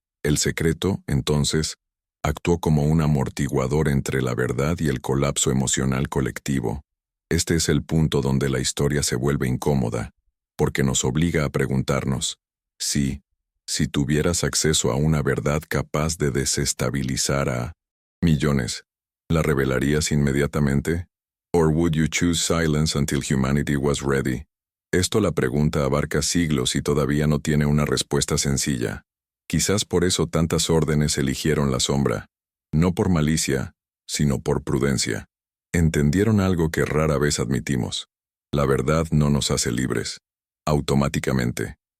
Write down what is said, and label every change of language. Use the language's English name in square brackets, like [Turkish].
[Spanish] El secreto, entonces, actuó como un amortiguador entre la verdad y el colapso emocional colectivo. Este es el punto donde la historia se vuelve incómoda, porque nos obliga a preguntarnos: si tuvieras acceso a una verdad capaz de desestabilizar a millones, ¿la revelarías inmediatamente? [English] Or would you choose silence until humanity was ready? [Spanish] La pregunta abarca siglos y todavía no tiene una respuesta sencilla. Quizás por eso tantas órdenes eligieron la sombra, no por malicia, sino por prudencia. Entendieron algo que rara vez admitimos: la verdad no nos hace libres, automáticamente.